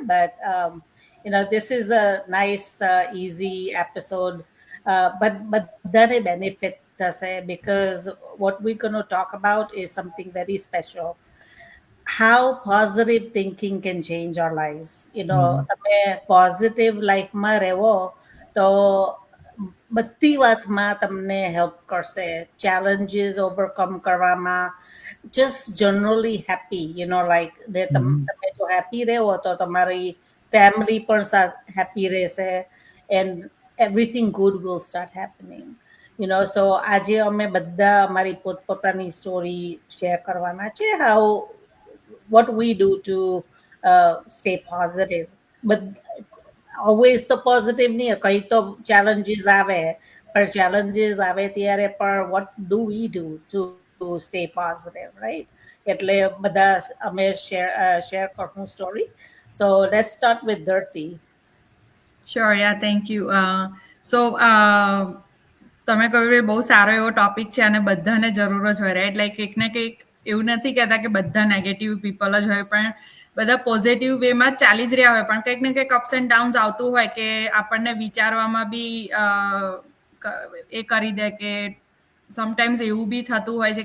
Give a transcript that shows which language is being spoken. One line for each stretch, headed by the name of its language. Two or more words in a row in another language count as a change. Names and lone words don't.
English: But, this is a nice, easy episode. But then a benefit, because what we're going to talk about is something very special. How positive thinking can change our lives. Mhm.
Gujarati: તમે પોઝિટિવ લાઈફમાં રહેવો તો બધી વાતમાં તમને હેલ્પ કરશે,
English: challenges overcome
Gujarati: કરવામાં,
English: just generally happy, like Mhm.
Gujarati: તમે જો હેપી રહો તો તમારી ફેમિલી પણ હેપી રહેશે,
English: and everything good will start happening.
Gujarati: સો આજે અમે બધા અમારી પોતપોતાની સ્ટોરી શેર કરવાના છે,
English: how what we do to stay positive. But always
Gujarati: તો પોઝિટિવ નહીં, કઈ તો challenges આવે, પણ challenges આવે ત્યારે પણ
English: what do we do to stay positive, right?
Gujarati: એટલે બધા અમે share કરશું story.
English: So let's start with Dharti. Sure, yeah, thank you.
Gujarati: તમે કહ્યું એ બહુ સારો એવો ટોપિક છે અને બધાને જરૂર જ હોય, રાઈટ? લાઈક કંઈક ને કંઈક એવું નથી કહેતા કે બધા
English: negative people
Gujarati: જ હોય, પણ બધા પોઝિટિવ વેમાં જ ચાલી જ રહ્યા હોય, પણ કંઈક ને કંઈક
English: ups and downs
Gujarati: આવતું હોય કે આપણને વિચારવામાં બી એ કરી દે કે સમટાઈમ્સ એવું બી થતું હોય છે.